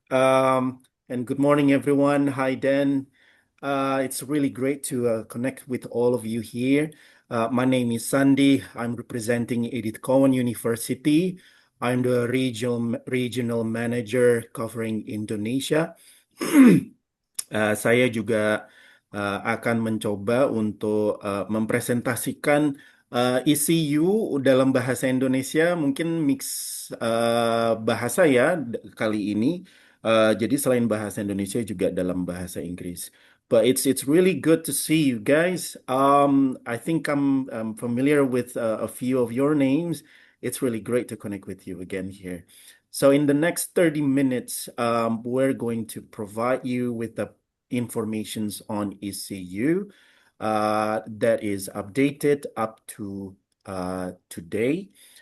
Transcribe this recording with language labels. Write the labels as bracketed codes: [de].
[en] And good morning, everyone. Hi, Dan. It's really great to connect with all of you here. My name is Sandy. I'm representing Edith Cowan University. I'm the regional manager covering Indonesia. [id] Saya juga akan mencoba untuk mempresentasikan ECU dalam bahasa Indonesia, mungkin mix bahasa ya kali ini. Jadi selain bahasa Indonesia juga dalam bahasa Inggris. [en] But it's really good to see you guys. I think I'm familiar with a few of your names. It's really great to connect with you again here. So in the next 30 minutes, we're going to provide you with the informations on ECU that is updated up to today.